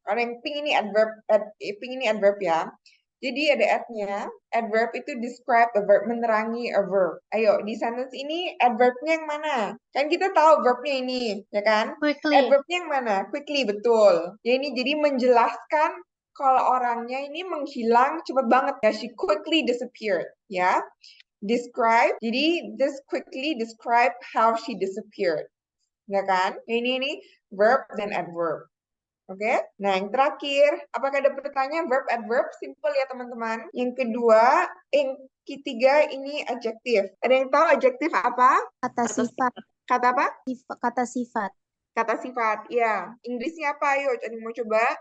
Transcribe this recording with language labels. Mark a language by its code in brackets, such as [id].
[id] Kalau yang pink ini adverb, pink ini adverb ya. Jadi ada at-nya. Adverb itu [en] describe a verb, [id] menerangi a verb. Ayo, di sentence ini adverbnya yang mana? Kan kita tahu verbnya ini, ya kan? [en] Quickly. [id] Adverbnya yang mana? Quickly, betul. Ya ini jadi menjelaskan kalau orangnya ini menghilang cepat banget. [en] Ya, she quickly disappeared, ya. Describe, jadi this quickly describe how she disappeared. [id] Ya kan? Ini verb dan adverb. Oke, nah yang terakhir, apakah ada pertanyaan verb adverb? Simple ya teman-teman. Yang kedua, yang ketiga ini adjektif. Ada yang tahu adjektif apa? Kata sifat. Kata apa? Kata sifat. Kata sifat, ya. Inggrisnya apa? Ayo, ada yang mau coba?